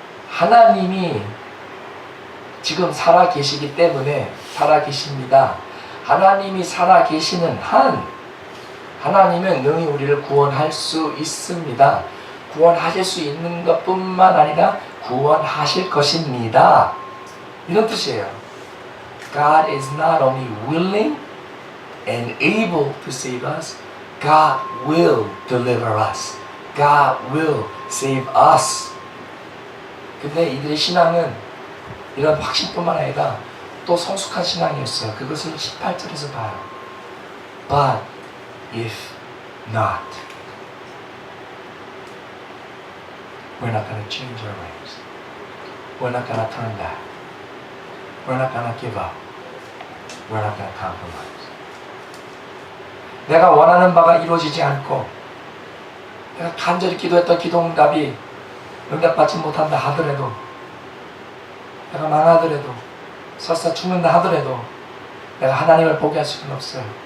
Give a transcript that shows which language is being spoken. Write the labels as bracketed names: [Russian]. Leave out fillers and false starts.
[Korean] 하나님이 지금 살아계시기 때문에 살아계십니다. 하나님이 살아계시는 한 하나님은 능히 우리를 구원할 수 있습니다. 구원하실 수 있는 것뿐만 아니라 구원하실 것입니다. 이런 뜻이에요. [English] God is not only willing and able to save us, God will deliver us. God will save us. [Korean] 근데 이들의 신앙은 이런 확신뿐만 아니라 또 성숙한 신앙이었어요. 그것을 18절에서 봐요. [English] But if not, we're not going to change our ways. We're not going to turn back. We're not going to give up. We're not going to compromise. [Korean] 내가 원하는 바가 이루어지지 않고 내가 간절히 기도했던 기도 응답이 응답받지 못한다 하더라도, 내가 망하더라도, 설사 죽는다 하더라도 내가 하나님을 포기할 수는 없어요.